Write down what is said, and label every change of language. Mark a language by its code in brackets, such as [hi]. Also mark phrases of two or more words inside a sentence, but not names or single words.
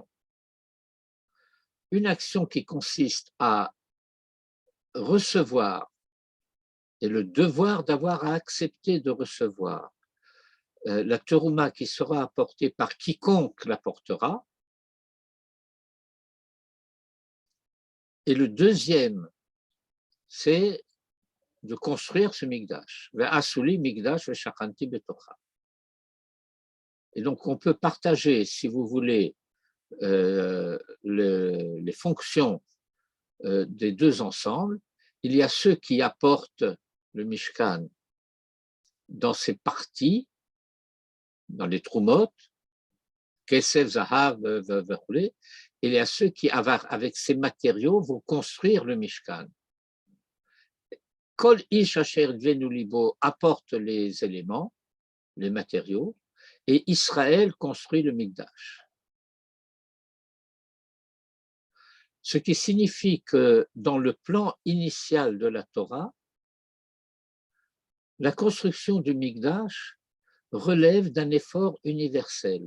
[fr] Une action qui consiste à recevoir et le devoir d'avoir à accepter de recevoir la terouma qui sera apportée par quiconque l'apportera. Et le deuxième, c'est de construire ce migdash. [he] ועשו לי מקדש ושכנתי בתוכה. [fr] Et donc, on peut partager, si vous voulez, les fonctions des deux ensembles. Il y a ceux qui apportent le Mishkan dans ses parties, dans les [he] תרומות, כסף, זהב, [fr] et il y a ceux qui, avec ces matériaux, vont construire le Mishkan. [he] כל איש אשר ידבנו לבו [fr] apporte les éléments, les matériaux, et Israël construit le Mikdash. Ce qui signifie que dans le plan initial de la Torah, la construction du Mikdash relève d'un effort universel.